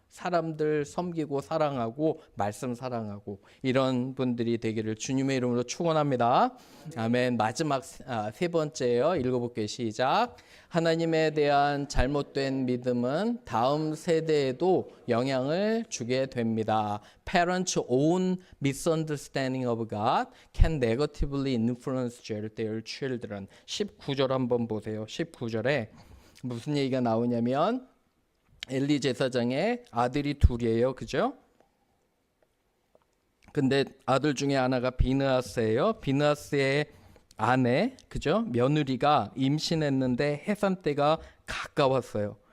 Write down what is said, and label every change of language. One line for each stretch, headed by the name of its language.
Korean: 사람들 섬기고 사랑하고 말씀 사랑하고 이런 분들이 되기를 주님의 이름으로 축원합니다. 아멘. 마지막 세 번째예요. 읽어볼게요. 시작. 하나님에 대한 잘못된 믿음은 다음 세대에도 영향을 주게 됩니다.
English: Parents' own misunderstanding of God can negatively influence their children.
Korean: 19절 한번 보세요. 19절에 무슨 얘기가 나오냐면 엘리 제사장의 아들이 둘이에요. 그죠? 근데 아들 중에 하나가 비느하스예요. 비느하스의 아내, 그죠? 며느리가 임신했는데 해산 때가 가까웠어요.